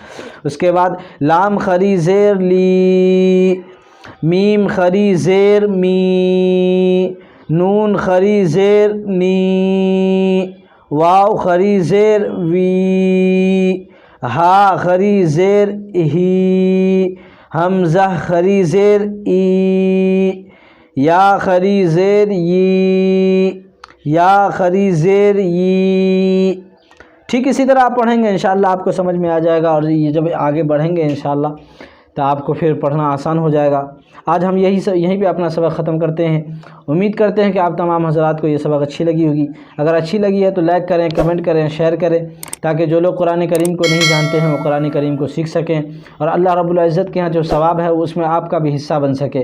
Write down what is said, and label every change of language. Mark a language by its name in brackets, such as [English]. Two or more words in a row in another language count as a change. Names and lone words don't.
[Urdu] اس کے بعد لام کھڑی زیر لی، میم کھڑی زیر می، نون کھڑی زیر نی، واو کھڑی زیر وی، ہا کھڑی زیر ہی، حمزہ کھڑی زیر ای، یا خری زیر ی، یا خری زیر ی۔ ٹھیک اسی طرح آپ پڑھیں گے انشاءاللہ آپ کو سمجھ میں آ جائے گا، اور یہ جب آگے بڑھیں گے انشاءاللہ تو آپ کو پھر پڑھنا آسان ہو جائے گا۔ آج ہم یہیں پہ اپنا سبق ختم کرتے ہیں۔ امید کرتے ہیں کہ آپ تمام حضرات کو یہ سبق اچھی لگی ہوگی۔ اگر اچھی لگی ہے تو لائک کریں، کمنٹ کریں، شیئر کریں، تاکہ جو لوگ قرآن کریم کو نہیں جانتے ہیں وہ قرآن کریم کو سیکھ سکیں، اور اللہ رب العزت کے ہاں جو ثواب ہے اس میں آپ کا بھی حصہ بن سکے۔